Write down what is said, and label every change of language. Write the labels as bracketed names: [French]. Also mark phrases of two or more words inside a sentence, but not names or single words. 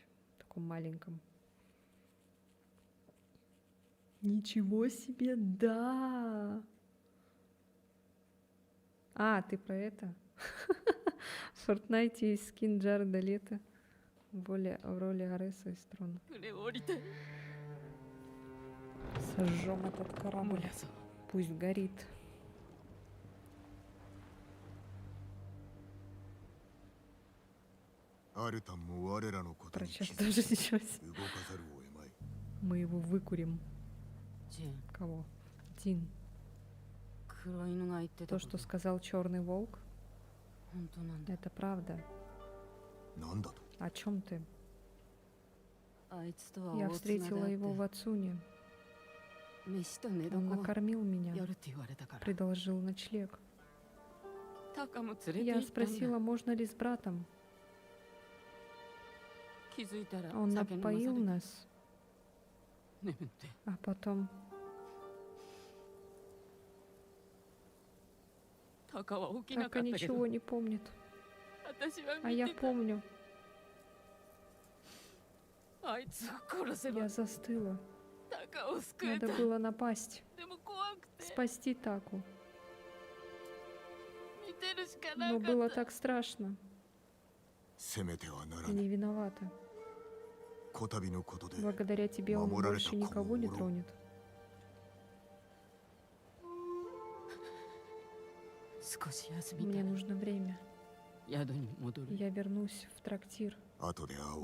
[Russian] В таком маленьком. Ничего себе, да! А, ты про это? В Fortnite есть скин Джареда Лето в роли Ареса из Трона. [Japanese] 船を降りて [Russian] Сожжем этот корабль. [Japanese] 燃やそう [Russian] Пусть горит. [Japanese] Альтан アルタンも我らのことに [Russian] Про [Japanese] 気 [Russian] чат [Japanese] づ [Russian] тоже ничего себе. [Japanese] 動かざるを得まい。 [Russian] Мы его выкурим. [Japanese] ジン [Russian] Кого? Дин. [Japanese] 来黒犬が言ってた [Russian] То, что сказал черный волк, [Japanese] 本当なんだ。 [Russian] это правда. [Japanese] なんだと？ [Russian] О чем ты? [Japanese] あいつとは [Russian] Я [Japanese] 大つな [Russian] встретила [Japanese] がっ [Russian] его в [Japanese] て [Russian] Ацуне. [Japanese] 飯と寝 [Russian] Он [Japanese] 床を [Russian] накормил меня, [Japanese] やるって言われたから [Russian] предложил ночлег. [Japanese] タカも連れて [Russian] Я [Japanese] 行ったんだ。 [Russian] спросила, можно ли с братом. [Japanese] 気づいたら [Russian] Он [Japanese] 酒飲まされ [Russian] напоил [Japanese] て [Russian] нас, [Japanese] 眠って [Russian] а потом [Japanese] タカは起きな [Russian] так [Japanese] か [Russian] и [Japanese] ったけど [Russian] ничего не помнит. [Japanese] 私は [Russian] А [Japanese] 見 [Russian] я [Japanese] てた。 [Russian] помню, [Japanese] あいつを殺せば [Russian] я застыла. [Japanese] タカを救え [Russian] Надо [Japanese] た。 [Russian] было напасть, [Japanese] でも怖くて [Russian] спасти Таку. [Japanese] 見てるしかな [Russian] Но [Japanese] か [Russian] было [Japanese] った [Russian] так страшно. [Japanese] せめてはなら [Russian] Ты [Japanese] ぬ。 [Russian] не виновата. [Japanese] こたびのことで [Russian] Благодаря тебе он Мамурали больше такого никого не урода. тронет. [Japanese] 少し休みた [Russian] Мне [Japanese] い。 [Russian] нужно время. [Japanese] 宿に戻る。 [Russian] Я вернусь в трактир. [Japanese] 後で会おう。